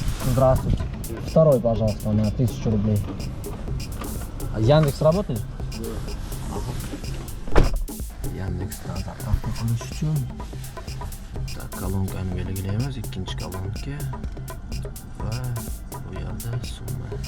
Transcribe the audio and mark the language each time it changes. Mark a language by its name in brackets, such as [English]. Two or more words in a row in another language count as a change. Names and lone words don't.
[Russian] Здравствуйте. Второй, пожалуйста, на 1000 рублей. Яндекс работает? [Uzbek] Яндексdan zapravka qilish uchun kolonkani belgilaymiz, ikkinchi kolonka va bu yerda summa.